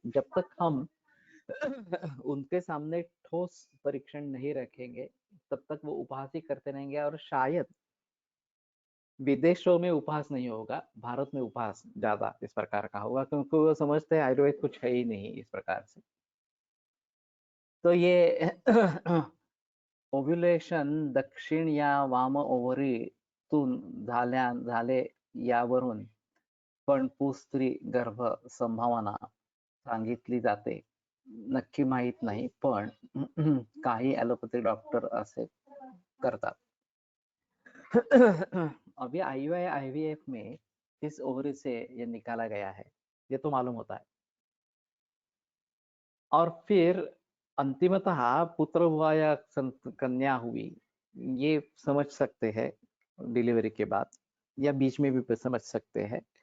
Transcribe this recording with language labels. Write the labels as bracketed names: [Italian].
[Hindi] जब तक हम उनके सामने ठोस परीक्षण नहीं रखेंगे तब तक वो उपहास ही करते रहेंगे, और शायद विदेशों में उपहास नहीं होगा, भारत में उपहास ज्यादा इस प्रकार का होगा, क्योंकि वो समझते हैं आयुर्वेद कुछ है ही नहीं इस प्रकार से। [Marathi] तो ये ओव्युलेशन दक्षिण या वाम ओव्हरीतून झाले यावरून पण पुस्त्री गर्भ संभावना सांगितली जाते, नक्की माहित नाही, पण काही ॲलोपॅथी डॉक्टर असे करतात। [Hindi] अभी आईवीएफ में इस ओवरी से ये निकाला गया है, ये तो मालूम होता है, और फिर अंतिमतः पुत्र हुआ या कन्या हुई ये समझ सकते हैं डिलीवरी के बाद, या बीच में भी समझ सकते हैं।